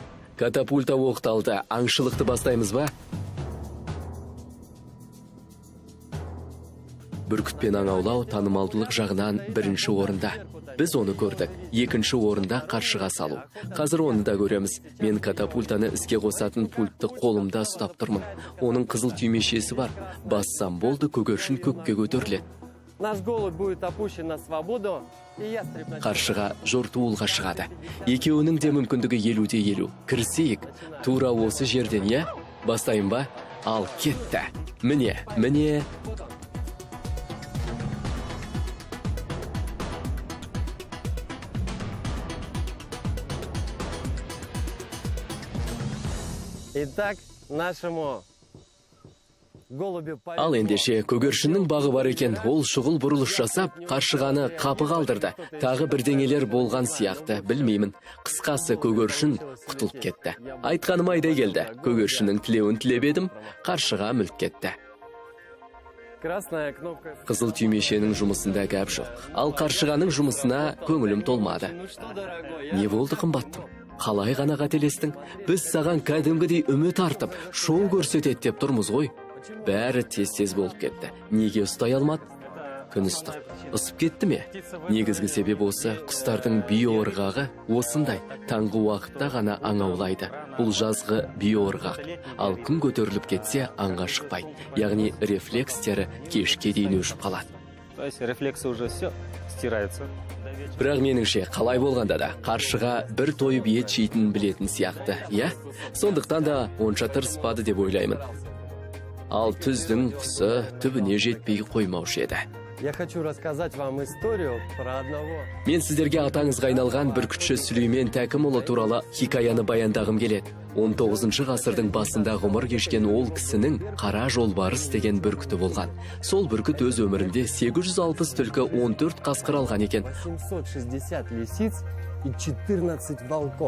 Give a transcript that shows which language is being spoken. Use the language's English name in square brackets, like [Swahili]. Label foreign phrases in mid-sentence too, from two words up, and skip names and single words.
[Kazakh] Аңшылықты бастаймыз ба? Бүркітпен аң аулау танымалдылық жағынан бірінші орында. Біз оны көрдік. Екінші орында қаршыға салу. Қазір оны да көреміз. Мен катапультаны іске қосатын пультты қолымда ұстап тұрмын. Оның қызыл түймешесі бар. Бассам болды, көгершін көкке көтеріледі. [Russian] Наш голубь будет опущен на свободу, и ястреб... [Kazakh] Қаршыға жортуылға шығады. Екеуінің де мүмкіндігі 50-50. Кірісейік. Тура осы жерден, иә? Бастайын ба? Ал кетті. Міне. [Russian] Итак, нашему голубю... [Kazakh] Ал ендеше көгершіннің бағы бар екен. Ол шұғыл бұрылыш жасап, қаршығаны қапы қалдырды. Тағы бірдеңелер болған сияқты, білмеймін. Қысқасы көгершін құтылып кетті. Айтқаным айдай келді. Көгершінің тілеуін тілеп едім, қаршыға мүлт кетті. [Russian] Красная кнопка... [Kazakh] Қызыл түймешенің жұмысында гәп жоқ. Ал қаршығаның жұмысына көңілім толмады. [Russian] Ну что, дорогой, [Kazakh] Не болды қымбаттым? Қалай ғана қателестің? Біз саған кәдімгідей үміт артып, шоу көрсетеді деп тұрмыз ғой. Бәрі тез болып кетті. Неге ұстай алмады? күн ыстық. Ысып кетті ме? Негізгі себебі осы, құстардың биоырғағы осындай таңғы уақытта ғана аң аулайды. Бұл жазғы биоырғақ. Ал күн көтеріліп кетсе аңға шықпайды. Яғни рефлекстері кешке дейін өшіп қалады. [Russian] То есть рефлексы уже все стираются. [Kazakh] Бірақ меніңше, қалай болғанда да қаршыға бір тойып ет жейтінін білетін сияқты, иә? Сондықтан да онша тырыспады деп ойлаймын. Ал түздің құсы түбіне жетпей қоймаушы еді. [Russian] Я хочу рассказать вам историю про одного. [Kazakh] Мен сіздерге атаңызға айналған бүркітші Сүлеймен Тәкімұлы туралы хикаяны баяндағым келеді. 19 ғасырдың басында ғұмыр кешкен ол кісінің қара жолбарыс деген бүркіті болған. Сол бүркіт өз өмірінде 860 түлкі 14 қасқыр алған екен. [Russian] 760 лисиц и 14 волков.